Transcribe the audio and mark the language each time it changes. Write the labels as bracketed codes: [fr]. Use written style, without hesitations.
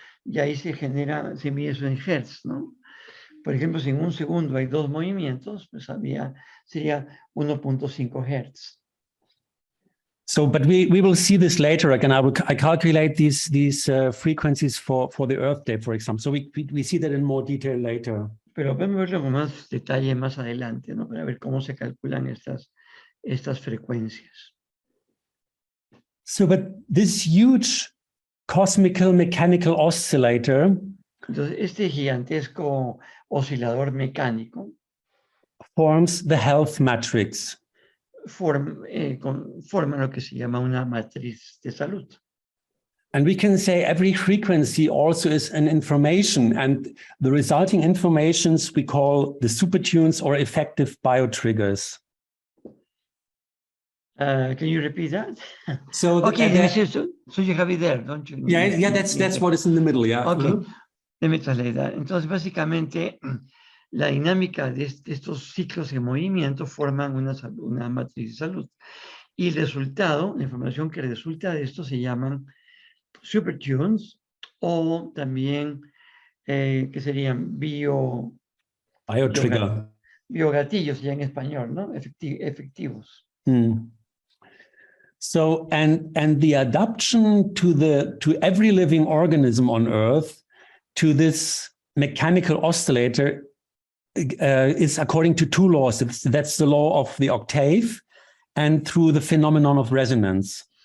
[es] Y ahí se mide eso en hertz, ¿no? Por ejemplo, si en un segundo hay 2 movimientos, pues sería 1.5 hertz. [en] So, but we will see this later. Again, I calculate these frequencies for the Earth Day, for example. So we see that in more detail later. [es] Pero podemos verlo con más detalle más adelante, ¿no? Para ver cómo se calculan estas frecuencias. [en] So, but this huge cosmical mechanical oscillator. [es] Entonces, este gigantesco oscilador mecánico [en] forms the health matrix. [es] Forma lo que se llama una matriz de salud. [en] And we can say every frequency also is an information, and the resulting informations we call the supertunes or effective biotriggers. Can you repeat that? So Okay, so you have it there, don't you? yeah, that's what is in the middle, yeah. Okay, let me translate that. [es] Entonces, básicamente, la dinámica de estos ciclos de movimiento forman una matriz de salud. Y el resultado, la información que resulta de esto se llaman SuperTunes o también, que serían biotrigger. Biogatillos ya en español, ¿no? Efectivos. [en] So, and the adaptation to every living organism on Earth to this mechanical oscillator is according to two laws. That's the law of the octave and through the phenomenon of resonance.